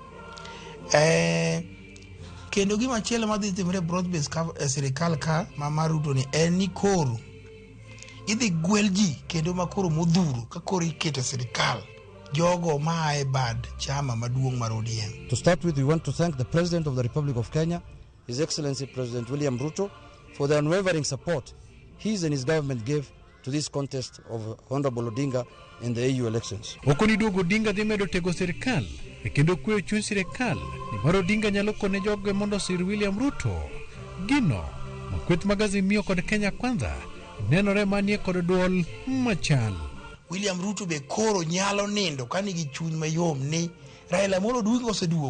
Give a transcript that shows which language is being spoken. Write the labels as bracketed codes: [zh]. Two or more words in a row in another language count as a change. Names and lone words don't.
[luo] Kendo gima chielo madhi timre [en] broad based [luo] sirikal ka ma Ruto ni en ni koro idhi gwel ji kendo makoro modhuro ka koro iketo sirikal jogo mae bad chama maduong' mar ODM. [en] To start with, we want to thank the President of the Republic of Kenya, His Excellency President William Ruto, for the unwavering support his and his government gave to this contest of Honorable Odinga in the AU elections. [luo] Okoni duogo Odinga dhi medo tego sirikal kendo kweyo chuny sirikal ni mar Odinga nyalo kone jogo mondo sir William Ruto. Gino makweth magazimio kod Kenya Kwanza nenore manie kod duol machal. William Ruto be koro nyalo nindo kanigi chuny mayom ni Raila Amolo Odinga oseduogo.